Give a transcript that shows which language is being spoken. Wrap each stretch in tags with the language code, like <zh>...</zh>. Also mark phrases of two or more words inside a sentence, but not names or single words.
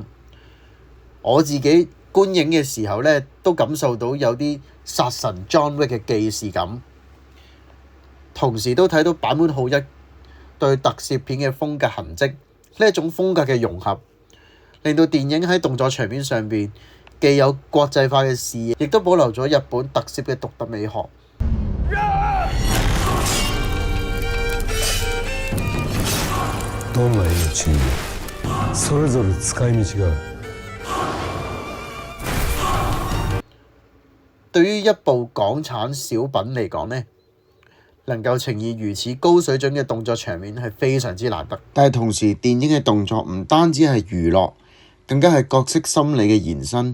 <yue>我自己觀影嘅時候呢，都感受到有啲殺神 John Wick 嘅既視感，同時都睇到坂本浩一對特攝片嘅風格痕跡。呢一種風格嘅融合，令到電影喺動作場面上邊既有國際化嘅視野，亦都保留咗日本特攝嘅獨特美學。</yue> <ja>どんな命にもそれぞれ使い道がある。</ja> <yue>對於一部港產小品嚟講呢， 能夠呈現如此高水準嘅動作場面係非常之難得。但係同時，電影嘅動作唔單止係娛樂，更加係角色心理嘅延伸。</yue>